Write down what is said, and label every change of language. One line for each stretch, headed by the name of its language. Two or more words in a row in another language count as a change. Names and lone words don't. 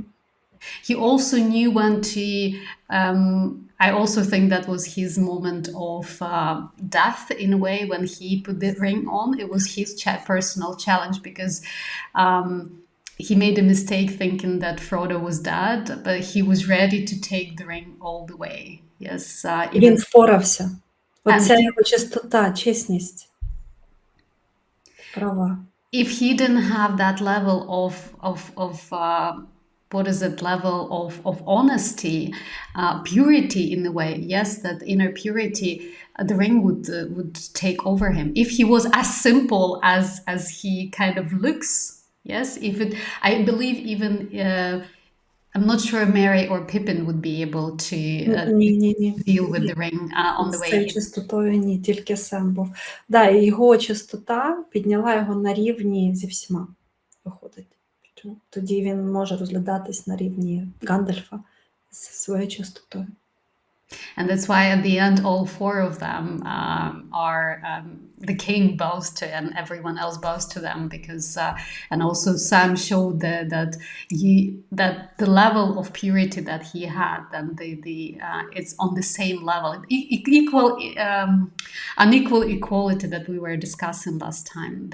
English: He also knew when to, I also think that was his moment of death in a way, when he put the ring on. It was his personal challenge, because he made a mistake thinking that Frodo was dead, but he was ready to take the ring all the way. Yes.
Ukrainian: Він впорався. Оця його чистота, чесність. Права.
English: If he didn't have that level of honesty, purity in a way, yes, that inner purity, the ring would take over him. If he was as simple as he kind of looks, yes, I believe even I'm not sure Merry or Pippin would be able to deal with the ring on the way.
Ukrainian: З чистотою ні, тільки Сем був. Да, і його чистота підняла його на рівні зі всіма, виходить. Тоді він може розглядатись на рівні Гендальфа зі своєю чистотою.
English: And that's why at the end, all four of them the king bows to, and everyone else bows to them, because and also Sam showed that the level of purity that he had, and it's on the same level, unequal equality that we were discussing last time.